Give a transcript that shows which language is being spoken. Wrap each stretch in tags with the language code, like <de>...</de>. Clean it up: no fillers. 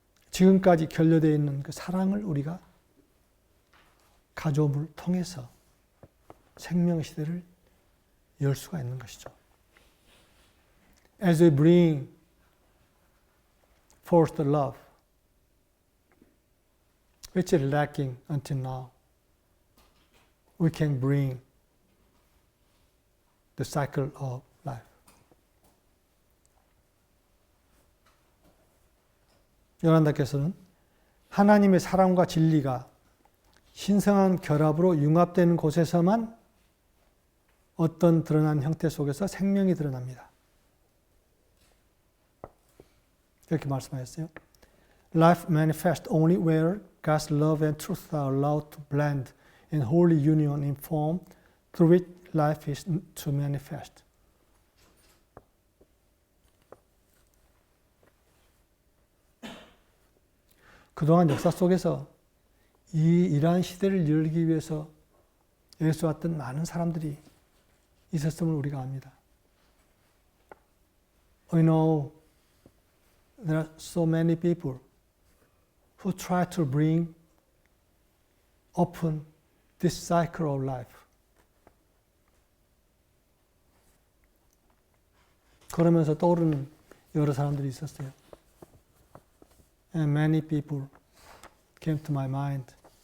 <ko>지금까지 결여되어 있는 그 사랑을 우리가 가져옴을 통해서 생명 시대를 열 수가 있는 것이죠.</ko> <en>As we bring forth the love, which is lacking until now, we can bring the cycle of life.</en> <ko>요한다께서는 하나님의 사랑과 진리가 신성한 결합으로 융합되는 곳에서만 어떤 드러난 형태 속에서 생명이 드러납니다. 이렇게 말씀하셨어요.</ko> <en>Life manifests only where God's love and truth are allowed to blend in holy union in form through which life is to manifest.</en> <ko>그동안 역사 속에서 이러한 시대를 열기 위해서 애써왔던 많은 사람들이 있었음을 우리가 압니다.</ko> <en>We know there are so many people who try to bring open this cycle of life.</en> <ko>그러면서 떠오르는 여러 사람들이 있었어요.</ko> <en>And many people came to my mind.</en>